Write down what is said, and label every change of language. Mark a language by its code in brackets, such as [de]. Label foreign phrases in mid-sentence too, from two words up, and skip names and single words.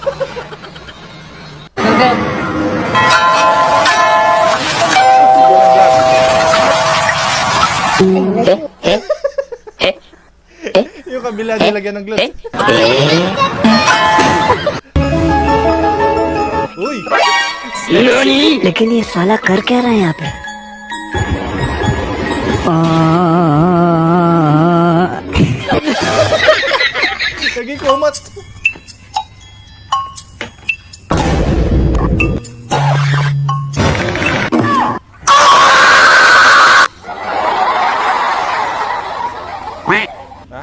[tl] Yung kabila nilagyan ng gloves. Uy! [hi] लेकिन ये साला कर क्या रहा है यहाँ पे [id] Lagi kumat. Ha?